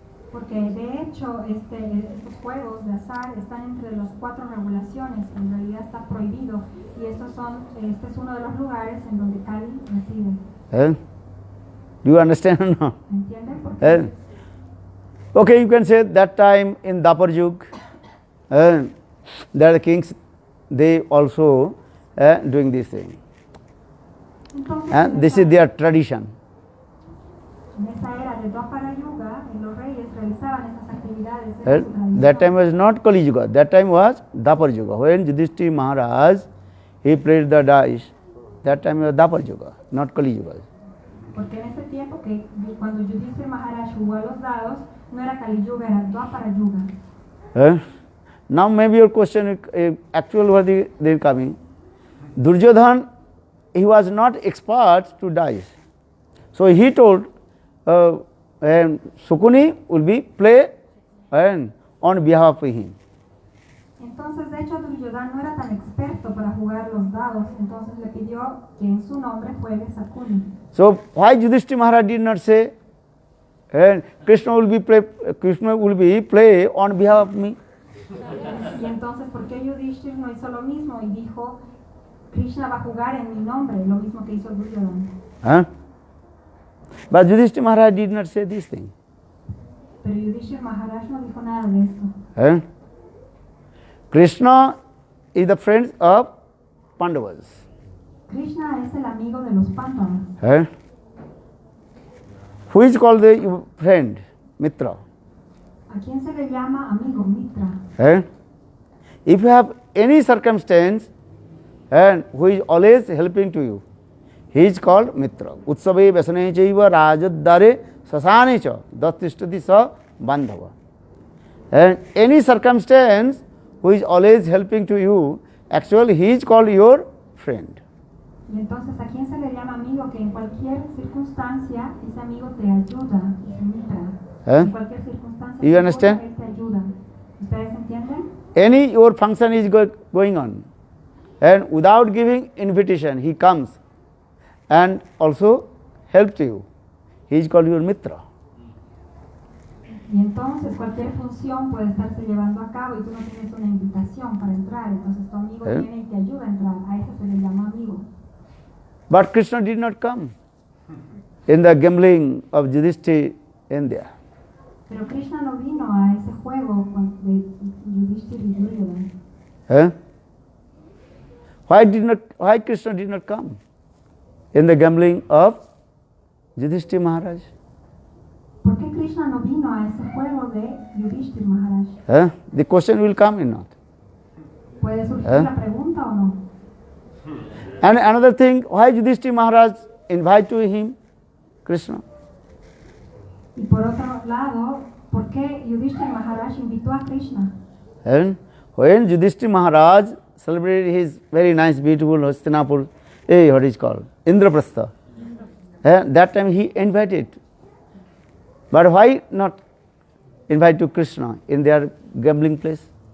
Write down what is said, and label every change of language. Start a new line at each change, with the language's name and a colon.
Spanish: Porque de hecho estos juegos de azar están entre las 4 regulaciones, en realidad está prohibido, y este es uno de los lugares en donde Kali reside.
English: Do you understand or not?
Spanish: ¿Entienden por qué?
English: Okay, you can say that time in Dapar Yug, the kings, they also doing this thing.
Spanish: Entonces,
English: And this is their tradition.
Spanish: en esa era de Dwapara Yuga, los reyes realizaban esas actividades. Era su tradición.
English: That time was not Kali Yuga, that time was Dapar Yuga. When Yudhishthira Maharaj, he played the dice, that time was Dapar Yuga, not Kali Yuga.
Spanish: Porque en ese tiempo, que cuando Yudhishthira Maharaj jugó a los dados, no era Kali Yuga, era Dwapara Yuga.
English: Now maybe your question is actual what they coming. Duryodhana, he was not expert to dice. So he told Sukuni will be play on behalf of him.
Spanish: Entonces, de hecho, Duryodhana no era tan experto para jugar los dados, entonces le pidió que en su nombre juegue Sakuni.
English: So why Yudhishthira Maharaj did not say, Krishna will be play on behalf of me?
Spanish: Y entonces, ¿por qué Yudhishthira no hizo lo mismo y dijo, Krishna va a jugar en mi nombre, lo mismo que hizo Duryodhana?
English: But Yudhishthira Maharaj did not say this thing.
Spanish: Pero Yudhishthira Maharaj no dijo nada de esto.
English: Krishna is the friend of Pandavas.
Spanish: Krishna es el amigo de los Pandavas.
English: Who is called the friend? Mitra.
Spanish: ¿A quién se le llama amigo? Mitra.
English: If you have any circumstance and who is always helping to you, he is called Mitra.
Sanskrit: Utsave Vasane Chaiva Rajaddare Sasane Cha Dattishtati Sa Bandhava.
English: And any circumstance who is always helping to you, actually he is called your friend.
Spanish: Y entonces, ¿a quién se le llama amigo? Que en cualquier circunstancia ese amigo te ayuda, ese Mitra. En cualquier circunstancia
English: You understand?
Spanish: él te ayuda. ¿Ustedes entienden?
English: Any your function is going on, and without giving invitation, he comes and also helps you. He is called your Mitra.
Spanish: Y entonces cualquier función puede estarse llevando a cabo y tú no tienes una invitación para entrar, entonces tu amigo viene y te ayuda a entrar, a eso se le llama amigo.
English: But Krishna did not come in the gambling of Yudhishthira India.
Spanish: Pero Krishna no vino a ese juego de Yudhishthira y Duryodhana.
English: Why Krishna did not come in the gambling of Yudhishthira Maharaj?
Spanish: ¿Por qué Krishna no vino a ese juego de Yudhishthira Maharaj?
English: The question will come or not.
Spanish: ¿Puede surgir la pregunta o no?
English: And another thing, why Yudhishthira Maharaj invite to him Krishna?
Spanish: Y por otro lado, ¿Por qué Yudhishthira Maharaj invitó a Krishna?
English: And when Yudhishthira Maharaj celebrated his very nice, beautiful Hastinapur, what is called, Indraprastha, that time he invited. But why not invite to Krishna in their gambling place?